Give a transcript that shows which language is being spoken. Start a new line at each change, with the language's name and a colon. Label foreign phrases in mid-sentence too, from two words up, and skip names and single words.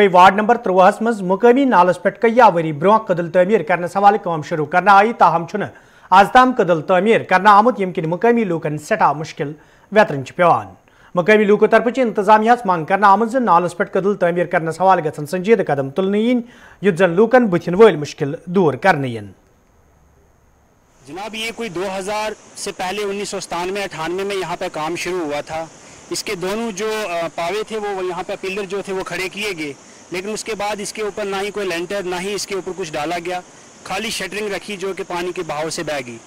Kashmiri: वार्ड नंबर 13 मज मुकामी नालस पे कया वरी ब्रोह कदल तमीर करने सवाल काम शुरू करना आई, ताहम छुन आज ताम कदल तमीर करना आमुद यम किन मुकामी लूकन सठा मुश्किल वेतरन पेवान। مقامی لوکو طرف انتظامیہ مانگ کرنا آمت نالس پہ قدل تعمیر کرنس حوالہ گھن سنجیدہ قدم تلنے یت زن لوکن بتھن ول مشکل دور کرنے
Urdu: جناب یہ کوئی 2000 سے پہلے 1997-98 میں یہاں پہ کام شروع ہوا تھا. اس کے دونوں جو پاوے تھے وہ یہاں پہ پلر جو تھے وہ کھڑے کیے گئے, لیکن اس کے بعد اس کے اوپر نہ ہی کوئی لینٹر نہ ہی اس کے اوپر کچھ ڈالا گیا, خالی شٹرنگ رکھی جو کہ پانی کے بہاؤ سے بہہ گئی.